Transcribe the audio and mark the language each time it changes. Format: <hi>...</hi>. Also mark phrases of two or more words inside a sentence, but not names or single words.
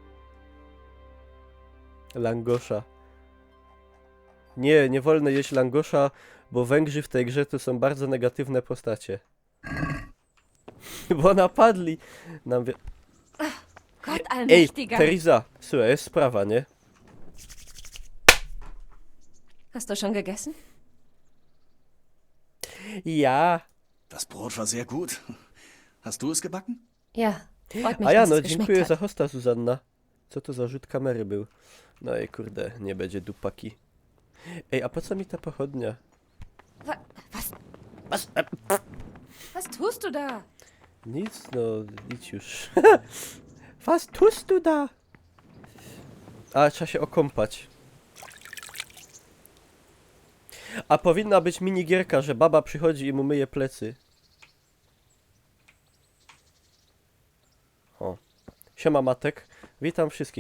<pl>Langosza. Nie, nie wolno jeść langosza, bo Węgrzy w tej grze to są bardzo negatywne postacie. Bo napadli nam...</pl> <de>Gott</de> <pl>Ej,</pl> <de>allmächtiger.</de> <pl>Teresa, słuchaj, jest sprawa, nie?</pl> <de>Hast du schon gegessen? Ja. Das Brot war sehr gut. Hast du es gebacken? Ja, freut mich,</de> <pl>A ja,</pl> <de>dass</de> <pl>no</pl> <de>es geschmeckt</de> <pl>dziękuję</pl> <de>hat.</de> <pl>za hosta, Zuzanna. Co to za rzut kamery był? No i kurde, nie będzie dupaki. Ej, a po co mi ta pochodnia?</pl> <de>Was tust du da?</de> <pl>Nic, no, idź już.</pl> <de>Was tust du da?</de> <pl>A, trzeba się okąpać. A powinna być minigierka, że baba przychodzi i mu myje plecy. O. Siema Matek. Witam wszystkich.</pl>